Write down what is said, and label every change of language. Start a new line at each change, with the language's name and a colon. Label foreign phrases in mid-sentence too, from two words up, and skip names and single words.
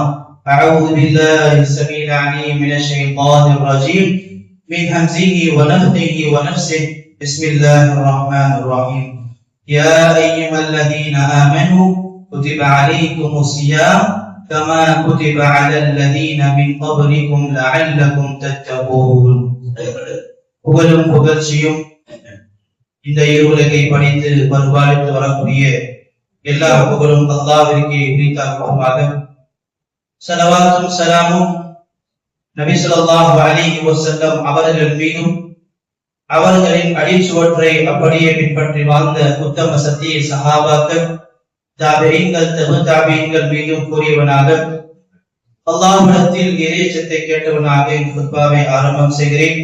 Arabic: أعوذ بالله السميع العليم من الشيطان الرجيم من همزه ونفخه ونفسه. بسم الله الرحمن الرحيم. يا أيها الذين آمنوا كتب عليكم الصيام كما كتب على الذين من قبلكم لعلكم تتقون.
Tamil: புகழும் புகழ்ச்சியும் இந்த இருவுலகை படித்து பரிபாலித்து வரக்கூடிய எல்லா புகழும் அல்லாஹ்விற்கே உரித்தாகுமாக. ஸலவாத்தும் ஸலாமும் நபி
Arabic: صلى الله عليه وسلم
Tamil: அவர்கள் மீதும் அவர்களின் அடிச்சுவற்றை அப்படியே பின்பற்றி வாழ்ந்த உத்தம சத்திய சஹாபாக்கள் தாபீன்கள் தபீன்கள் மீதும் கூறியவனாக அல்லாஹ்விடத்தில் இறையச்சத்தை கேட்டவனாக இந்த குத்பாவை ஆரம்பம் செய்கிறேன்.